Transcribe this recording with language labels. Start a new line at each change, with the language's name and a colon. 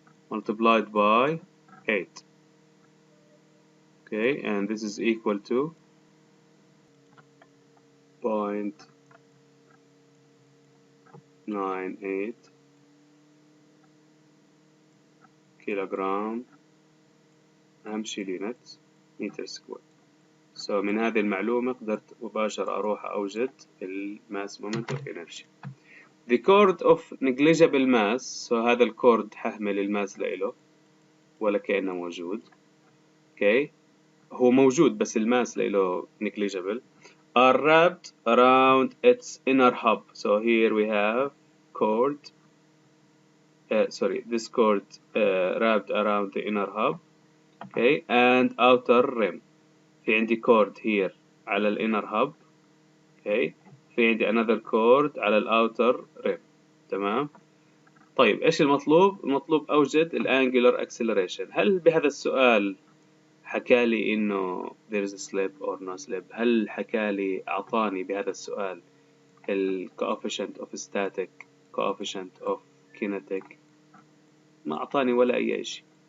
English: multiplied by 8. Okay, and this is equal to 0.98 كيلوغرام
Arabic: أهم شي
English: units متر square.
Arabic: So من هذه المعلومة قدرت مباشرة أروح أوجد الماس مومنت أوف إنرجي.
English: The chord of negligible mass.
Arabic: So هذا الكورد ححمل الماس لإله ولا كأنه موجود. Okay, هو موجود بس الماس لإله negligible.
English: Are wrapped around its inner hub. So here we have cord. This cord wrapped around the inner hub. Okay, and outer rim.
Arabic: في عندي cord here على ال inner hub. Okay, في عندي another cord على ال outer rim. تمام. طيب إيش المطلوب؟ المطلوب أوجد ال angular acceleration. هل بهذا السؤال حكالي إنه
English: there is a slip or no slip؟
Arabic: هل حكالي أعطاني بهذا السؤال ال coefficient of static, coefficient of kinetic؟ ما أعطاني ولا أي شيء.